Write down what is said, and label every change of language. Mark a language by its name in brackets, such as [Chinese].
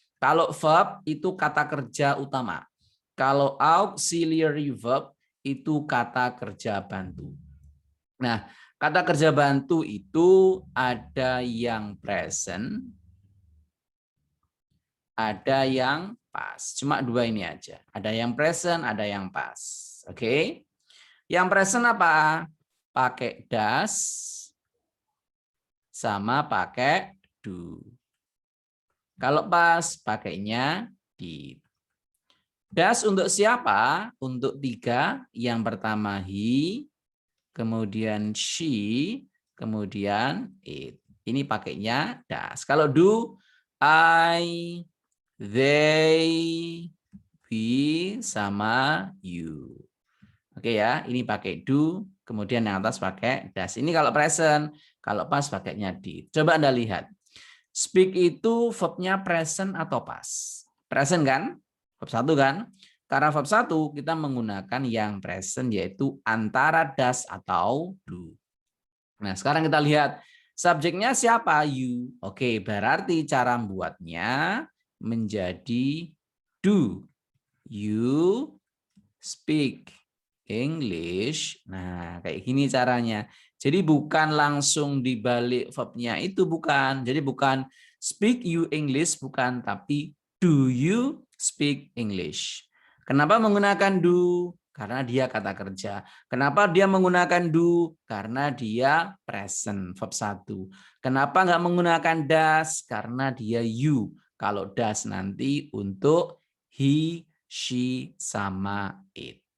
[Indonesian] Kalau verb itu kata kerja utama. Kalau auxiliary verb itu kata kerja bantu. Nah, kata kerja bantu itu ada yang present, ada yang past. Cuma dua ini aja. Ada yang present, ada yang past. Oke. Yang present apa? Pakai does sama pakai do. Kalau past pakainya did. Does untuk siapa? Untuk tiga. Yang pertama he, kemudian she, kemudian it. Ini pakainya does. Kalau do, I, they, we, sama you. Oke ya, ini pakai do, kemudian yang atas pakai does. Ini kalau present, kalau past pakainya did. Coba Anda lihat. Speak itu verbnya present atau past? Present kan? Verb 1 kan? Karena verb 1 kita menggunakan yang present yaitu antara does atau do. Nah, sekarang kita lihat subjeknya siapa? You. Oke, berarti cara membuatnya menjadi do. [English] You speak English. [Indonesian] Nah, kayak gini caranya. Jadi bukan langsung dibalik verbnya itu, bukan. Jadi bukan [English] speak you English, [Indonesian] bukan. Tapi [English] do you speak English. [Indonesian] Kenapa menggunakan do? Karena dia kata kerja. Kenapa dia menggunakan do? Karena dia present, verb 1. Kenapa nggak menggunakan does? Karena dia you. Kalau does nanti untuk he, she, sama it.